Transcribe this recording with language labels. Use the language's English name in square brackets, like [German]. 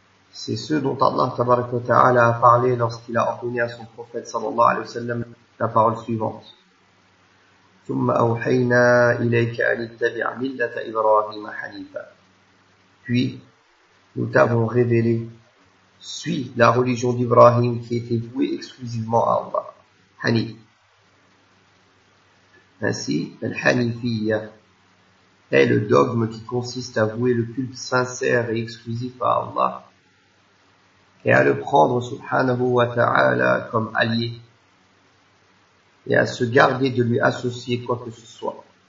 [French] C'est ce dont Allah tabaraka ta'ala a parlé lorsqu'il a ordonné à son prophète sallallahu alayhi wa sallam la parole suivante. [Arabic] ثم أوحينا إليك أن اتبع ملة إبراهيم حنيفا. [French] Puis, nous t'avons révélé suit la religion d'Ibrahim qui était vouée exclusivement à Allah, Hanif. Ainsi, Al-Hanifiyya est le dogme qui consiste à vouer le culte sincère et exclusif à Allah et à le prendre, subhanahu wa ta'ala, comme allié et à se garder de lui associer quoi que ce soit.